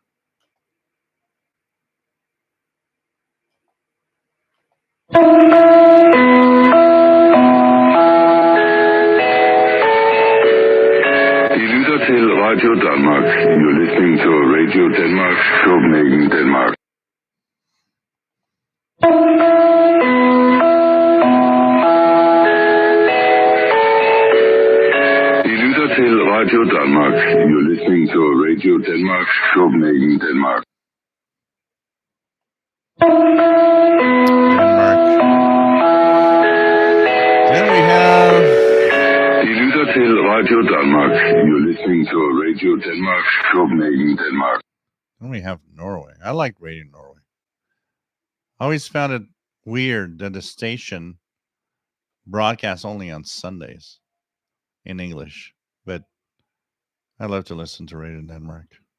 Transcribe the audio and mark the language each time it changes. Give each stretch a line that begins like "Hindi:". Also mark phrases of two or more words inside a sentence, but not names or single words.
Danish: Til Radio Danmark.
English: You're listening to Radio Denmark, Copenhagen, Denmark.
Danish: I lytter til Radio Danmark.
English: You're listening to Radio Denmark, Copenhagen, Denmark. Then we have...
Danish: I lytter til Radio Danmark.
English: You're listening to Radio Denmark, Copenhagen, Denmark. Then we have Norway. I like Radio Norway. I always found it weird that the station broadcasts only on Sundays in English, but I love to listen to Radio Denmark.